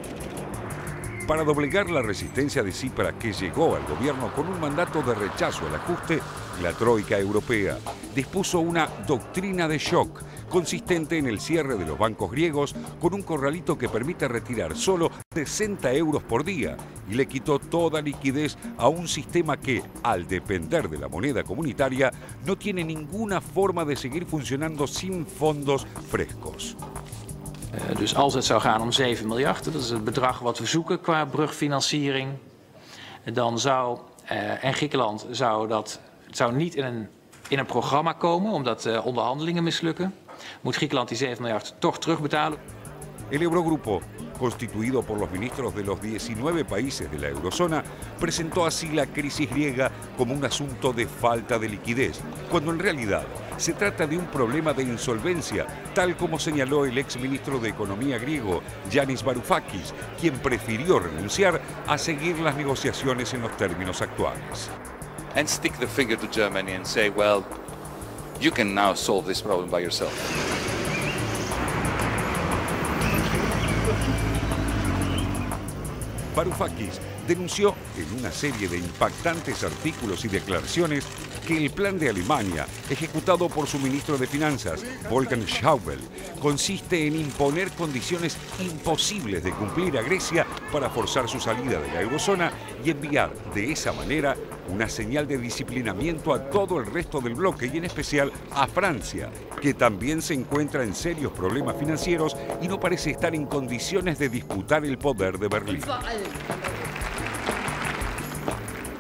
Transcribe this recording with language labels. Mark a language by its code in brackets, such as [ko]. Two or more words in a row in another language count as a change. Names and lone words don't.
[es] Para doblegar la resistencia de Tsipras, que llegó al gobierno con un mandato de rechazo al ajuste, la Troika Europea dispuso una doctrina de shock consistente en el cierre de los bancos griegos con un corralito que permite retirar solo 60 euros por día y le quitó toda liquidez a un sistema que, al depender de la moneda comunitaria, no tiene ninguna forma de seguir funcionando sin fondos frescos. [nl] Dus als het zou gaan om 7 miljard, dat is het bedrag wat we zoeken qua brugfinanciering, dan zou en Griekenland zou niet in een programma komen omdat onderhandelingen mislukken. Moet Griekenland die 7 miljard toch terugbetalen. [es] El Eurogrupo, constituido por los ministros de los 19 países de la eurozona, presentó así la crisis griega como un asunto de falta de liquidez, cuando en realidad se trata de un problema de insolvencia, tal como señaló el exministro de Economía griego, Yanis Varoufakis, quien prefirió renunciar a seguir las negociaciones en los términos actuales. [en] And stick the finger to Germany and say, well, you can now solve this problem by yourself. [es] Varoufakis denunció en una serie de impactantes artículos y declaraciones que el plan de Alemania, ejecutado por su ministro de Finanzas, Wolfgang Schäuble, consiste en imponer condiciones imposibles de cumplir a Grecia para forzar su salida de la eurozona y enviar de esa manera una señal de disciplinamiento a todo el resto del bloque y en especial a Francia, que también se encuentra en serios problemas financieros y no parece estar en condiciones de disputar el poder de Berlín.